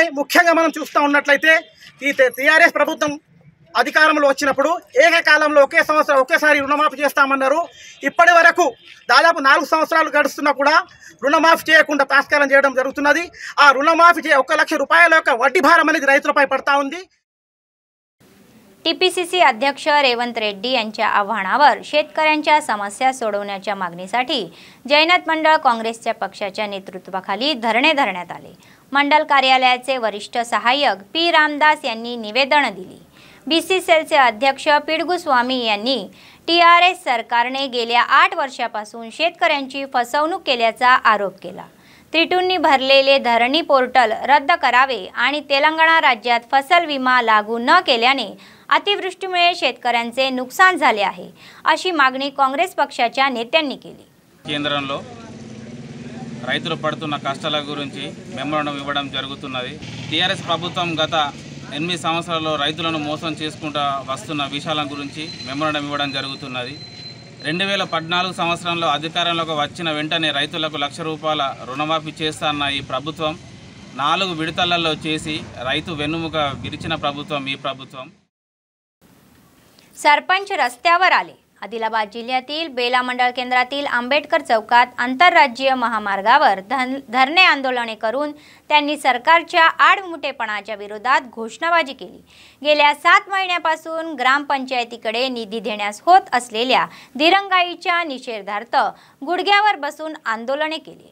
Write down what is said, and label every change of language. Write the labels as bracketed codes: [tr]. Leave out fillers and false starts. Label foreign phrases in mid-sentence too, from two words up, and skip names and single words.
[te] ముఖ్యంగా మనం చూస్తూ ఉన్నట్లయితే ఈ టీఆర్ఎస్ ప్రభుత్వం అధికారంలో వచ్చినప్పుడు ఏకకాలంలో ఒకే సంవత్సరం ఒకేసారి రుణమాఫీ చేస్తామన్నారు. ఇప్పటి వరకు దాదాపు 4 సంవత్సరాలు గడుస్తున్నా కూడా రుణమాఫీ చేయకుండా తాత్కాలం చేయడం జరుగుతున్నది. ఆ రుణమాఫీ 1 లక్ష రూపాయల యొక్క వడ్డీ भार అనేది రైతులపై पडता ఉంది. [mr] टीपीसीसी अध्यक्ष रेवंत रेड्डी यांच्या आव्हानावर शेतकऱ्यांच्या समस्या सोडवण्याच्या मागणीसाठी जैनत मंडळ काँग्रेसच्या पक्षाच्या नेतृत्वाखाली धरणे धरण्यात आले. मंडल कार्यालयाचे वरिष्ठ सहाय्यक पी रामदास यांनी निवेदन दिली. बीसी सेलचे अध्यक्ष पिडगुस्वामी यांनी टीआरएस सरकारने गेल्या 8 वर्षापासून शेतकऱ्यांची फसवणूक केल्याचा आरोप केला. त्रिटूंनी भरलेले धरणी पोर्टल रद्द करावे आणि तेलंगणा राज्यात फसल विमा लागू न केल्याने अतिवृष्टीमुळे शेतकऱ्यांचे नुकसान झाले आहे अशी मागणी काँग्रेस पक्षाच्या नेत्यांनी केली. [te] కేంద్రంలో రైతులు పడుతున్న కష్టాల గురించి మెమోరాండం ఇవ్వడం జరుగుతున్నది. టీఆర్ఎస్ ప్రభుత్వం గత 8 సంవత్సరాల్లో రైతులను మోసం చేసుకుంటూ వస్తున్న విషయాల గురించి మెమోరాండం ఇవ్వడం జరుగుతున్నది. 2014 సంవత్సరంలో అధికారంలోకి వచ్చిన వెంటనే రైతులకు ₹1,00,000 రుణమాఫీ చేస్తాన్న ఈ ప్రభుత్వం 4 విడతలలో చేసి రైతు వెన్నుముక విరిచిన ప్రభుత్వం ఈ ప్రభుత్వం. [mr] सरपंच रस्त्यावर आले. आदिलाबाद जिल्ह्यातील बेला मंडळ केंद्रातील आंबेडकर चौकात आंतरराज्यीय महामार्गावर धरणे आंदोलने करून त्यांनी सरकारच्या आडमुठेपणाच्या विरोधात घोषणाबाजी केली. गेल्या 7 महिन्यापासून ग्रामपंचायतीकडे निधी देण्यास होत असलेल्या दिरंगाईच्या निषेधार्थ गुडघ्यावर बसून आंदोलने केली.